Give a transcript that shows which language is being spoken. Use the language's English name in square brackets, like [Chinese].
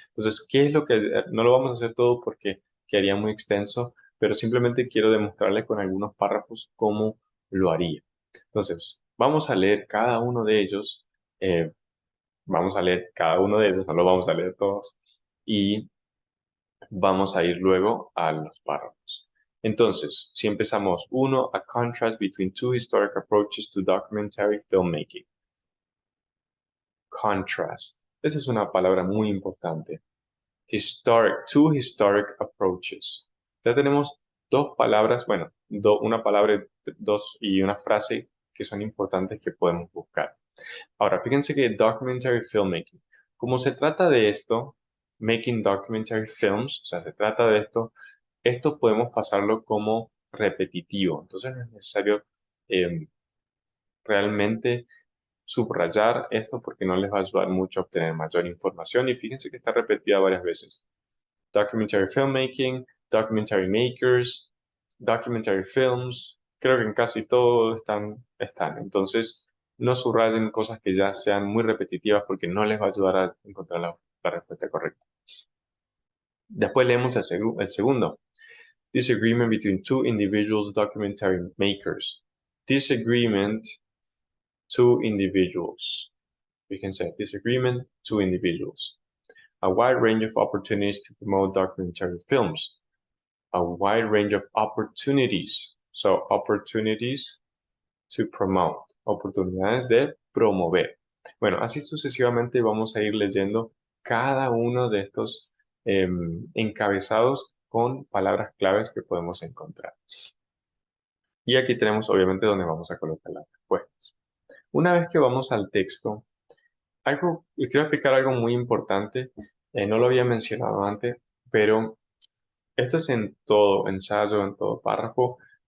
[Spanish] Entonces, ¿qué es lo que no lo vamos a hacer todo porque quedaría muy extenso, pero simplemente quiero demostrarles con algunos párrafos cómo lo haría. Entonces, vamos a leer cada uno de ellos, eh, vamos a leer cada uno de ellos, no lo vamos a leer todos, y vamos a ir luego a los párrafos. Entonces, si empezamos, uno, [English] a contrast between two historic approaches to documentary filmmaking. Contrast. [Spanish] Esa es una palabra muy importante. [English] Two historic approaches. [Spanish] Ya tenemos dos palabras, bueno, una palabra, dos y una frase que son importantes que podemos buscar. Ahora, fíjense que documentary filmmaking, como se trata de esto, [English] making documentary films, [Spanish] o sea, se trata de esto podemos pasarlo como repetitivo. Entonces no es necesario eh, realmente subrayar esto porque no les va a ayudar mucho a obtener mayor información y fíjense que está repetida varias veces. [English] Documentary filmmaking, documentary makers, documentary films, [Spanish] creo que en casi todo están. Entonces, no subrayen cosas que ya sean muy repetitivas porque no les va a ayudar a encontrar la respuesta correcta. Después leemos el segundo. [English] Disagreement between two individuals documentary makers. Disagreement, two individuals. [Spanish] Fíjense, [English] disagreement, two individuals. A wide range of opportunities to promote documentary films. A wide range of opportunities. So, opportunities to promote. [Spanish] Oportunidades de promover. Bueno, así sucesivamente vamos a ir leyendo cada uno de estos encabezados con palabras claves que podemos encontrar. Y aquí tenemos obviamente donde vamos a colocar las respuestas. Una vez que vamos al texto, les quiero explicar algo muy importante, no lo había mencionado antes, pero esto es en todo ensayo, en todo párrafo.